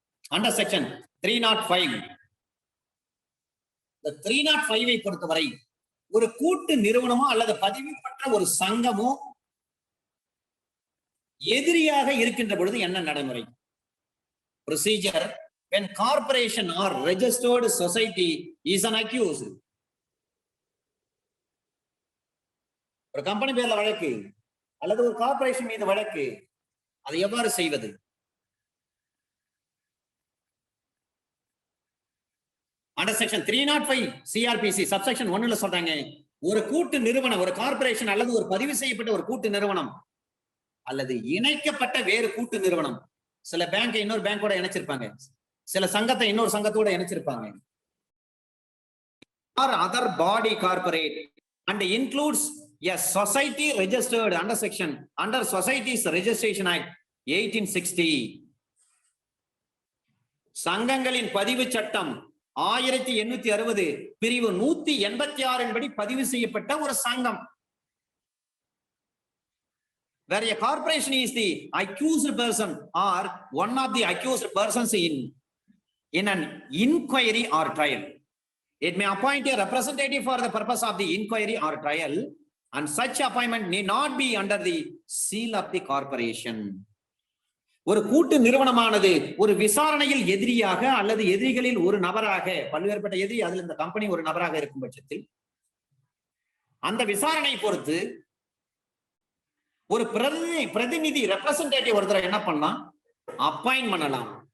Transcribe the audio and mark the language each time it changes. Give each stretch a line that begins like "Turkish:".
English: Under section 305.
Tamil: The 305 பொறுத்தவரை ஒரு கூட்டு நிறுவனமோ அல்லது பதிவு பெற்ற ஒரு சங்கமோ எதிரியாக இருக்கின்ற பொழுது என்ன நடைமுறை?
English: Procedure when corporation or registered society is an accused.
Tamil: ஒரு கம்பெனி பேர்ல வழக்கு அல்லது ஒரு கார்ப்பரேஷன் மீது வழக்கு, அதை எவ்வாறு செய்வது? அண்டர் செக்ஷன் 305 CRPC சப்செக்ஷன் 1ல சொல்றாங்க, ஒரு கூட்டு நிறுவனம், ஒரு கார்ப்பரேஷன் அல்லது ஒரு பதிவு செய்யப்பட்ட ஒரு கூட்டு நிறுவனம் அல்லது இணைக்கப்பட்ட வேறு கூட்டு நிறுவனம், சில பேங்கை இன்னொரு பேங்கோட இணைச்சிருப்பாங்க, சில சங்கத்தை இன்னொரு சங்கத்தோட இணைச்சிருப்பாங்க.
English: or other body corporate and includes a society registered under Societies Registration Act 1860.
Tamil: சங்கங்களின் பதிவு சட்டம் 1860 பிரிவு 186 படி பதிவு செய்யப்பட்ட ஒரு சங்கம்.
English: Where a corporation is the accused person or one of the accused persons in an inquiry or trial. It may appoint a representative for the purpose of the inquiry or trial, and such appointment need not be under the seal of the corporation.
Tamil: ஒரு கூட்டு நிறுவனமானது ஒரு விசாரணையில் எதிரியாக அல்லது எதிரிகளில் ஒரு நபராக, பல்வேறுபட்ட எதிரி, அதில் இந்த கம்பெனி ஒரு நபராக இருக்கும் பட்சத்தில் அந்த விசாரணை பொறுத்து ஒரு பிரதிநிதி ரெப்ரசன்டேட்டிவ் ஒருத்தர் என்ன பண்ணலாம், அப்பாயிண்ட் பண்ணலாம்.